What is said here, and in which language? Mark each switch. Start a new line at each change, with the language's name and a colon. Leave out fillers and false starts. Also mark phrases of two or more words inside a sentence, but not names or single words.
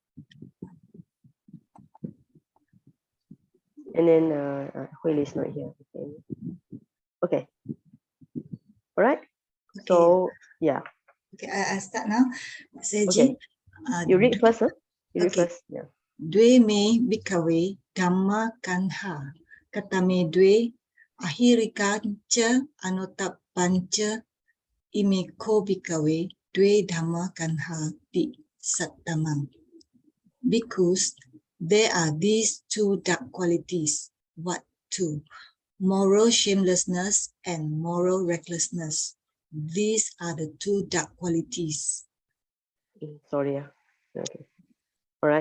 English: And then Hui Li is not here. Okay. Okay. All right. Okay. So yeah. Okay, I start now. Okay. You read first, huh? You read Okay. first. Yeah.
Pali: Dwe me bikawe dhamma kanha katame dwe ahirikancha anotapancha imeko bikawe dwe dhamma kanha di sattamang.
English: Because there are these two dark qualities. What two? Moral shamelessness and moral recklessness. These are the two dark qualities. Sorry. Yeah. Okay. All right.